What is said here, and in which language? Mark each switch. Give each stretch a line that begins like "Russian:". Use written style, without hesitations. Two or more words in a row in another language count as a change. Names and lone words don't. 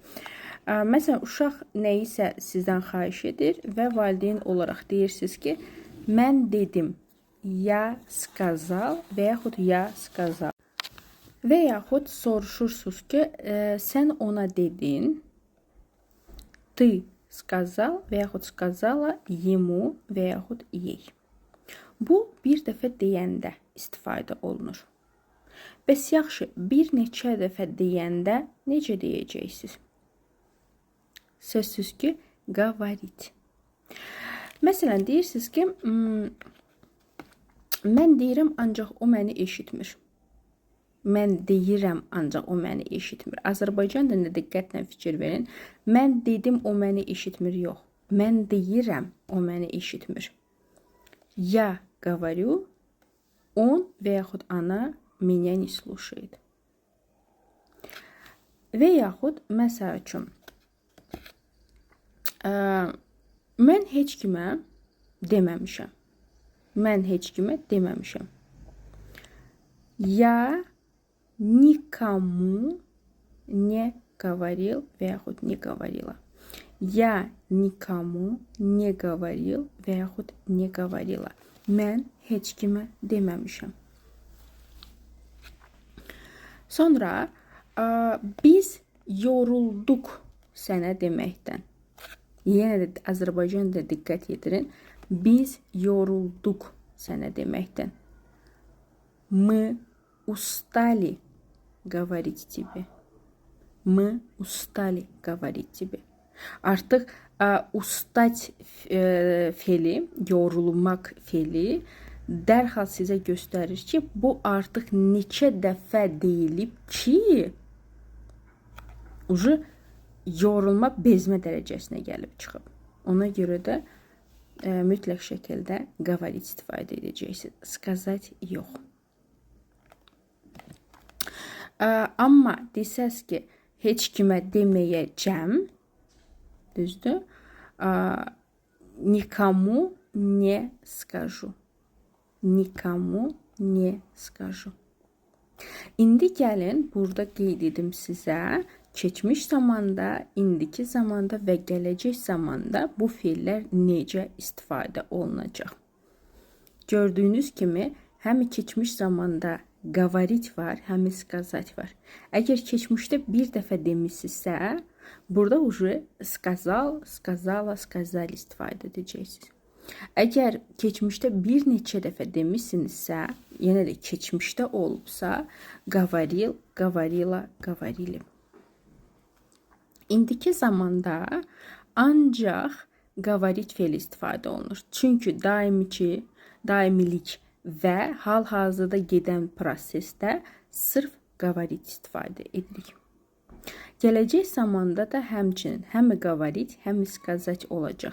Azerbaijani: Məsələn, uşaq nəyisə sizdən xahiş edir və valideyn olaraq deyirsiniz ki, mən dedim,
Russian: я сказал
Azerbaijani: və yaxud
Russian: я сказал.
Azerbaijani: Və yaxud soruşursunuz ki, sən ona dedin,
Russian: ты сказал
Azerbaijani: və yaxud
Russian: сказала ему
Azerbaijani: və yaxud
Russian: ей.
Azerbaijani: Bu bir dəfə deyəndə istifadə olunur. Bəs yaxşı, bir neçə dəfə deyəndə necə deyəcəksiniz? Sözsüz ki, говорить. Məsələn, deyirsiniz ki, mən deyirəm, ancaq o məni eşitmir. Mən deyirəm, ancaq o məni eşitmir. Azərbaycan dilində diqqətlə fikir verin. Mən dedim, o məni eşitmir, yox. Mən deyirəm, o məni eşitmir.
Russian: Я говорю, он
Azerbaijani: və yaxud
Russian: она меня не слушает.
Azerbaijani: Və yaxud, məsəl üçün, mən heç kimə deməmişəm. Mən heç kimə deməmişəm.
Russian: Я никому не говорил
Azerbaijani: və yaxud
Russian: не говорила. Я никому не говорил
Azerbaijani: və yaxud
Russian: не говорила.
Azerbaijani: Mən heç kimə deməmişəm. Sonra biz yorulduq sənə deməkdən. Yenə də Azərbaycanda diqqət yetirin. Biz yorulduk sənə deməkdən.
Russian: Мы устали говорить тебе. Мы устали говорить тебе.
Azerbaijani: Artıq устать fe'li, yorulmaq fe'li dərhal sizə göstərir ki, bu artıq neçə dəfə deyilib ki, yorulma bezmə dərəcəsinə gəlib çıxıb. Ona görə də mütləq şəkildə qavarit istifadə edəcəksiniz. Skazat yox. Amma desəz ki, heç kimə deməyəcəm, düzdür?
Russian: Никому не скажу. Никому не скажу.
Azerbaijani: İndi gəlin, burada qeyd edim sizə, keçmiş zamanda, indiki zamanda və gələcək zamanda bu fe'llər necə istifadə olunacaq. Gördüyünüz kimi, həm keçmiş zamanda qavarit var, həm skazat var. Əgər keçmişdə bir dəfə demişsinizsə, burada
Russian: сказал, сказала, сказали
Azerbaijani: istifadə edəcəksiniz. Əgər keçmişdə bir neçə dəfə demişsinizsə, yenə də keçmişdə olubsa,
Russian: говорил, говорила, говорили.
Azerbaijani: İndiki zamanda ancaq qavarit fe'li istifadə olunur. Çünki daimilik və hal-hazırda gedən prosesdə sırf qavarit istifadə edirik. Gələcək zamanda da həmçinin həm qavarit, həm skazat olacaq.